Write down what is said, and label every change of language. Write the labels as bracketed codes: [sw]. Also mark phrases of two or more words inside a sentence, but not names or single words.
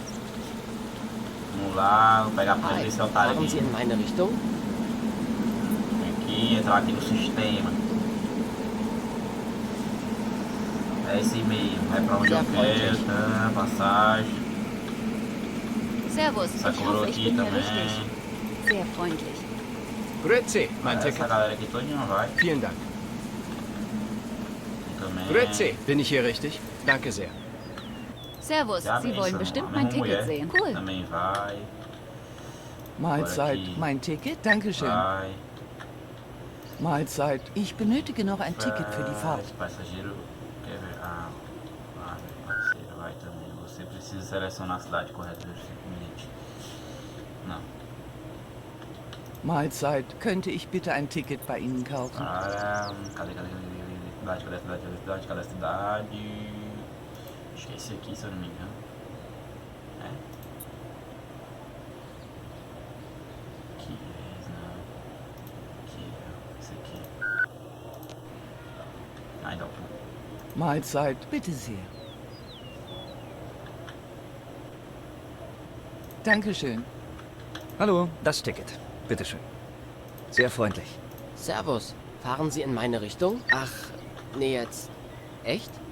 [pt] Vamos lá, vou pegar primeiro esse otário aqui. Vem aqui, entrar aqui no sistema. É esse mesmo, vai pra onde eu quero, tá, passagem. [de] Servus, [pt] Essa coroa aqui também. [de] Sehr freundlich. Grüezi, mein Ticket. [pt] Essa galera aqui todinha vai. [de] Vielen Dank. [pt] Também. [de] Grüezi, bin ich hier richtig? Danke sehr. Servus, [pt] Já [de] Sie [pt] vem, [de] wollen [pt] essa [de] bestimmt [pt] mesma [de] mein Ticket [pt] mulher [de] sehen. Cool. [pt] Também vai. [de] Mahlzeit, [pt] aqui. [de] mein Ticket? Dankeschön. [pt] Vai. [de] Mahlzeit, ich benötige noch ein Ticket für die Fahrt. [pt] Passageiro quer ver. Ah, parceiro, vai também. Você precisa selecionar a cidade correta. Não. [de] Mahlzeit, könnte ich bitte ein Ticket bei Ihnen kaufen? [pt] Cadê a cidade? Acho que é esse aqui, se eu não me engano. É? Aqui, não. Aqui, esse aqui. Ah, então. [de] Mahlzeit, bitte sehr. Dankeschön. Hallo, das Ticket. Bitteschön. Sehr freundlich. Servus. Fahren Sie in meine Richtung? Ach, nee, jetzt. Echt?